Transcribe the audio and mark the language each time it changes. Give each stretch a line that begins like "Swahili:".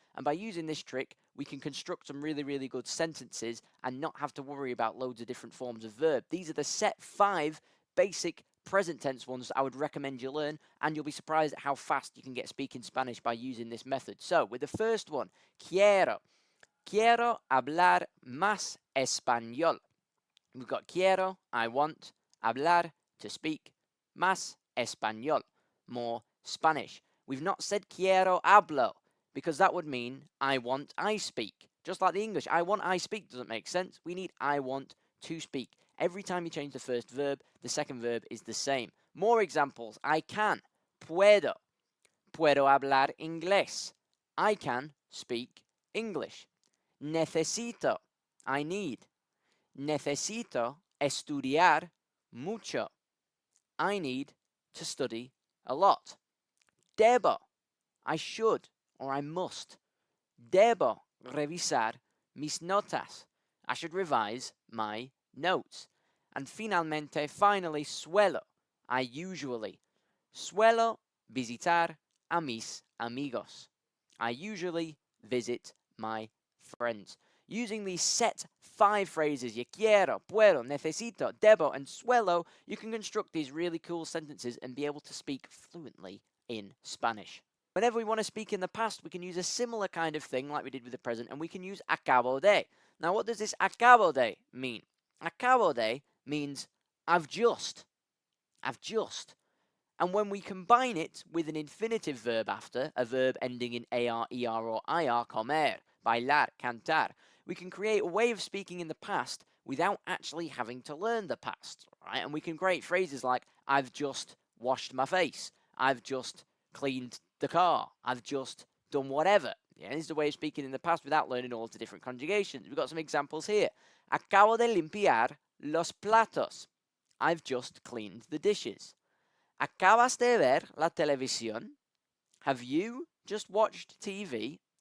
English: And by using this trick, we can construct some really, really good sentences and not have to worry about loads of different forms of verb. These are the set 5 basic present tense ones that I would recommend you learn, and you'll be surprised at how fast you can get speaking Spanish by using this method. So, with the first one, quiero.
Spanish: Quiero hablar más español.
English: We've got quiero, I want; hablar, to speak;
Spanish: más español,
English: more Spanish. We've not said
Spanish: quiero hablo,
English: because that would mean I want, I speak. Just like the English, I want, I speak doesn't make sense. We need I want to speak. Every time you change the first verb, the second verb is the same. More examples. I can, puedo.
Spanish: Puedo hablar inglés.
English: I can speak English. Necesito, I need.
Spanish: Necesito estudiar mucho.
English: I need to study a lot. Debo, I should or I must.
Spanish: Debo revisar mis notas.
English: I should revise my notes. And finally, suelo, I usually.
Spanish: Suelo visitar a mis amigos.
English: I usually visit my friends. Using these set 5 phrases, yo quiero, puedo, necesito, debo, and suelo, you can construct these really cool sentences and be able to speak fluently in Spanish. Whenever we want to speak in the past, we can use a similar kind of thing like we did with the present, and we can use acabo de. Now, what does this acabo de mean? Acabo de means I've just. I've just. And when we combine it with an infinitive verb after, a verb ending in AR, ER, or IR, comer, bailar, cantar, we can create a way of speaking in the past without actually having to learn the past, right? And we can create phrases like, I've just washed my face, I've just cleaned the car, I've just done whatever. Yeah, this is the way of speaking in the past without learning all of the different conjugations. We've got some examples here.
Spanish: Acabo de limpiar los platos.
English: I've just cleaned the dishes.
Spanish: ¿Acabas de ver la televisión?
English: Have you just watched TV?